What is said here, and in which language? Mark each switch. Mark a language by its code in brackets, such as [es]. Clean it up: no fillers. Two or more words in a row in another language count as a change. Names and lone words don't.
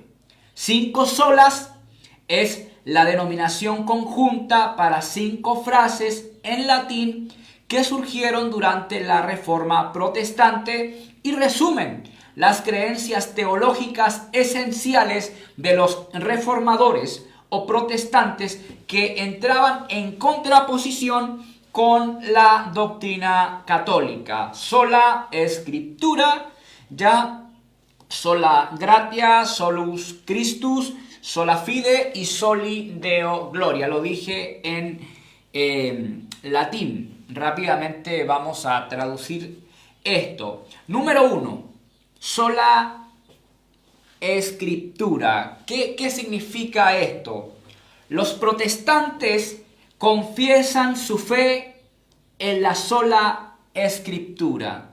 [es] 5 solas es la denominación conjunta para 5 frases en latín que surgieron durante la Reforma Protestante y resumen las creencias teológicas esenciales de los reformadores o protestantes que entraban en contraposición con la doctrina católica. [la] Sola Scriptura, ya sola gratia, solus Christus, sola fide y soli Deo gloria. [es] Lo dije en latín. Rápidamente vamos a traducir esto. [la] Número 1. Sola Scriptura. [es] ¿Qué significa esto? Los protestantes confiesan su fe en la sola Escritura.